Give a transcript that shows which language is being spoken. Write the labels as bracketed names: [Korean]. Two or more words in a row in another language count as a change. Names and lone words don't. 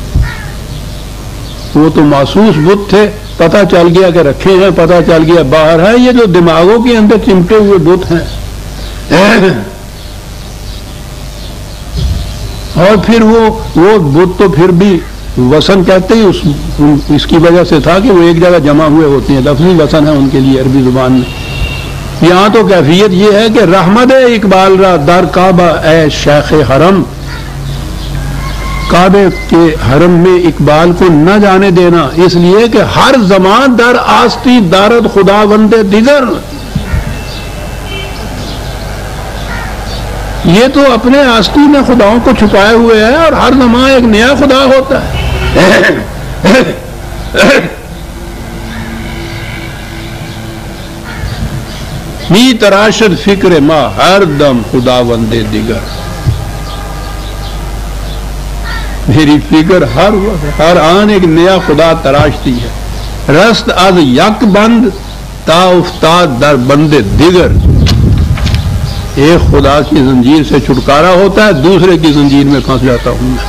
[Urdu] وہ تو محسوس بت تھے، پتہ چل گیا کہ رکھے ہیں، پتہ چل گیا باہر ہے، یہ جو دماغوں کے اندر چمٹے ہوئے بت ہیں، اور پھر وہ بت تو پھر بھی وسن کہتے ہیں، اس کی وجہ سے تھا کہ وہ ایک جگہ جمع ہوئے ہوتے ہیں، لفظی وسن ہے ان کے لیے عربی زبان میں۔ یہاں تو کیفیت یہ ہے کہ [Persian] رحمت اقبال را در کعبہ اے شیخ حرم، [Urdu] کعبے کے حرم میں اقبال کو نہ جانے دینا، اس لیے کہ [Persian] ہر زمان در آستی دارد خدا بندے دیگر، [Urdu] یہ تو اپنے آستی میں خداؤں کو چھپائے ہوئے ہے اور ہر زمان ایک نیا خدا ہوتا ہے۔ [Persian] می تراشد فکر ما ہر دم خدا بندے دیگر، [Urdu] میری فکر ہر وقت ہر آن ایک نیا خدا تراشتی ہے۔ [Persian] رست از یک بند تا افتاد در بندے دیگر، [Urdu] ایک خدا کی زنجیر سے چھٹکارا ہوتا ہے، دوسرے کی زنجیر میں پھنس جاتا ہوں میں۔